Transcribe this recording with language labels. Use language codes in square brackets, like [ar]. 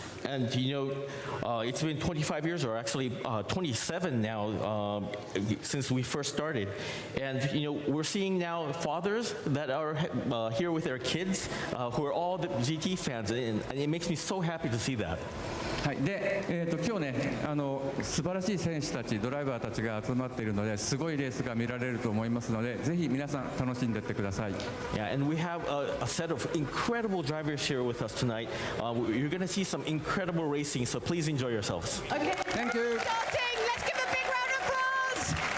[en] And it's been 25 years, or actually 27 now, since we first started. And we're seeing now fathers that are here with their kids, who are all the GT fans, and it makes me so happy to see that. [ja] はい、で、今日ね、素晴らしい選手たち、ドライバーたちが集まっているので、すごいレースが見られると思いますので、ぜひ皆さん楽しんでいってください。 [en] Yeah, and we have a set of incredible drivers here with us tonight. You're going to see some incredible racing, so please enjoy yourselves. Okay, Thank you. starting. Let's give a big round of applause.